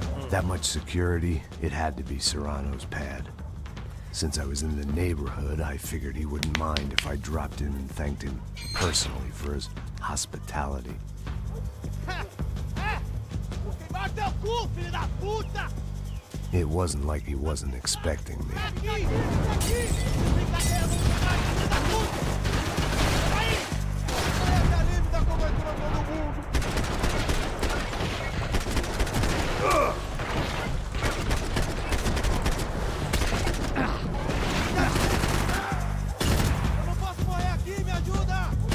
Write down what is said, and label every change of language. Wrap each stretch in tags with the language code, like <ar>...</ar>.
<en>That much security, it had to be Serrano's pad. Since I was in the neighborhood, I figured he wouldn't mind if I dropped in and thanked him personally for his hospitality.</en> <pt>Queimar teu cu, filho da puta!</pt> <en>It wasn't like he wasn't expecting me.</en> <pt>Aqui! Aqui! Brincadeira, vamos pegar, filho da puta! Aí! Aí, tá livre da cobertura todo mundo! Eu não posso morrer aqui, me ajuda!</pt>